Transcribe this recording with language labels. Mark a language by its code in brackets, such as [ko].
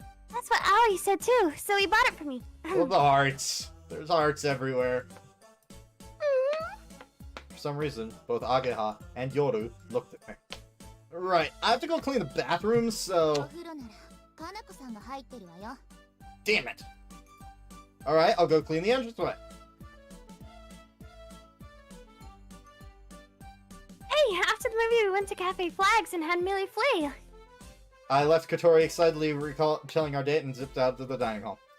[en] That's what Aoi said too, so he bought it for me. Well, the hearts. There's hearts everywhere. For some reason, both Ageha and Yoru looked at me. Right, I have to go clean the bathroom, お so... [ja] 風呂ならかなこさんが入ってるわよ [en] Damn it! Alright, I'll go clean the entranceway. Hey, after the movie we went to Cafe Flags and had Millie Flea. I left Katori excitedly telling our date and zipped out to the dining hall.